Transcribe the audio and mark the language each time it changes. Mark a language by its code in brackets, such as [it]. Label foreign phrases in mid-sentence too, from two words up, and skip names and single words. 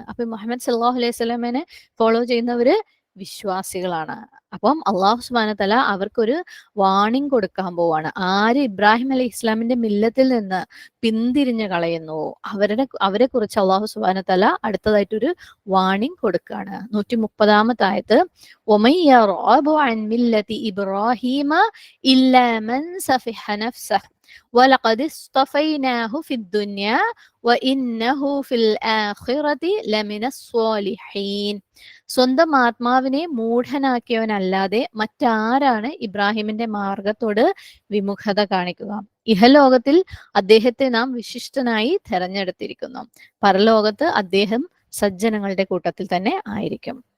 [ml] അപ്പൊ മുഹമ്മദ് [ar] صلى الله عليه [ml] വസല്ലമനെ ഫോളോ ചെയ്യുന്നവര് വിശ്വാസികളാണ്. അപ്പം അള്ളാഹു [ar] سبحانه وتعالى [ml] അവർക്കൊരു വാണിംഗ് കൊടുക്കാൻ പോവാണ്. ആര് ഇബ്രാഹിം അലൈഹി ഇസ്ലാമിന്റെ മില്ലത്തിൽ നിന്ന് പിന്തിരിഞ്ഞു കളയുന്നു അവരെ കുറിച്ച് അള്ളാഹു [ar] سبحانه وتعالى [ml] അടുത്തതായിട്ടൊരു വാണിംഗ് കൊടുക്കുകയാണ്. 130-ാമത്തെ ആയത്ത്, [ar] وَمَن يَرْغَبُ عَن مِّلَّةِ إِبْرَاهِيمَ إِلَّا مَن سَفِهَ نَفْسَهُ وَلَقَدِ اصْطَفَيْنَاهُ فِي الدُّنْيَا وَإِنَّهُ فِي الْآخِرَةِ لَمِنَ الصَّالِحِينَ. [ml] സ്വന്തം ആത്മാവിനെ മൂഢനാക്കിയവനല്ലാതെ മറ്റാരാണ് ഇബ്രാഹിമിന്റെ മാർഗത്തോട് വിമുഖത കാണിക്കുക? ഇഹലോകത്തിൽ അദ്ദേഹത്തെ നാം വിശിഷ്ടനായി തെരഞ്ഞെടുത്തിരിക്കുന്നു. പരലോകത്ത് അദ്ദേഹം സജ്ജനങ്ങളുടെ കൂട്ടത്തിൽ തന്നെ ആയിരിക്കും.